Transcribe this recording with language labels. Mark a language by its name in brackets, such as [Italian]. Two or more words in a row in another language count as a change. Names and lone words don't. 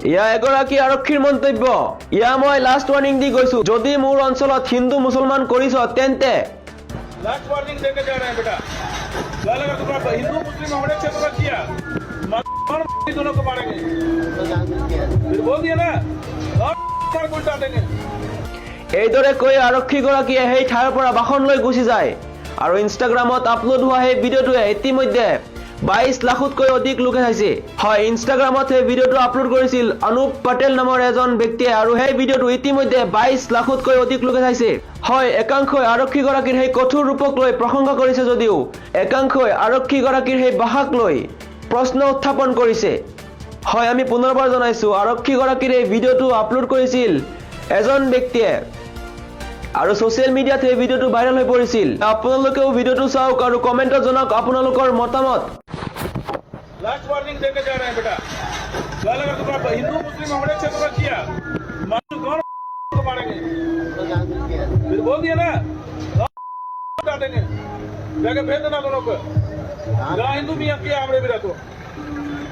[Assamese] ইয়া এগৰাকী আৰক্ষীৰ মন্তব্য। ইয়া মই [English] last warning [Assamese] দি গৈছো, যদি মোৰ অঞ্চলত হিন্দু মুছলমান কৰিছ তেন্তে [English] last warning [Hindi] देके जा रहे हैं बेटा। कल अगर तुम्हारा हिंदू मुस्लिम हमारे क्षेत्र में किया दोनों को मारेंगे। फिर बोल दिया ना और उल्टा देंगे। [Assamese] এইদৰে কৈ আৰক্ষীগৰাকীয়ে সেই ঠাইৰ পৰা বাহন লৈ গুচি যায় আৰু ইনষ্টাগ্ৰামত আপলোড হোৱা সেই ভিডিঅ'টোৱে ইতিমধ্যে 22 লাখতকৈ অধিক লোকে চাইছে। হয়, ইনষ্টাগ্ৰামত সেই ভিডিঅ'টো আপলোড কৰিছিল অনুপ পটেল নামৰ এজন ব্যক্তিয়ে আৰু সেই ভিডিঅ'টো ইতিমধ্যে 22 লাখতকৈ অধিক লোকে চাইছে। হয়, একাংশই আৰক্ষীগৰাকীৰ সেই কঠোৰ ৰূপক লৈ প্ৰশংসা কৰিছে যদিও একাংশই আৰক্ষীগৰাকীৰ সেই ভাষাক লৈ প্ৰশ্ন উত্থাপন কৰিছে। হয়, আমি পুনৰবাৰ জনাইছো, আৰক্ষীগৰাকীৰ এই ভিডিঅ'টো আপলোড কৰিছিল এজন ব্যক্তিয়ে আৰু [English] social media [Assamese] এই ভিডিঅ'টো ভাইৰেল হৈ পৰিছিল। আপোনালোকেও ভিডিঅ'টো চাওক আৰু কমেণ্টত জনাওক আপোনালোকৰ মতামত। [English] last warning [Hindi] देके जा रहे हैं बेटा। कल अगर तुम्हारा हिंदू मुस्लिम हमारे क्षेत्र में किया कौन को मारेंगे। फिर बोल दिया ना उल्टा देंगे। जाके भेज देना दोनों को। जहाँ हिंदू भी किया हमारे भी रहते